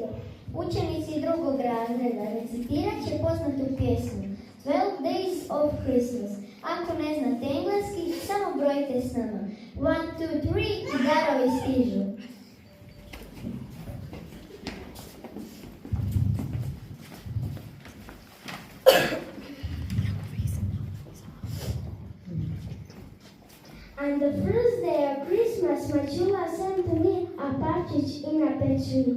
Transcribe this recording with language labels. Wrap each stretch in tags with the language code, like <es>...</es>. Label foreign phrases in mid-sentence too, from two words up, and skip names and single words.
<hr>Učenici drugog razreda recitirat će poznatu pjesmu 12 Days of Christmas. Ako ne znate engleski, samo brojite s nama. 1, 2, 3 i darovi stižu.</hr> <en>On the first day of Christmas, my true love sent to me a partridge in a pear tree.</en>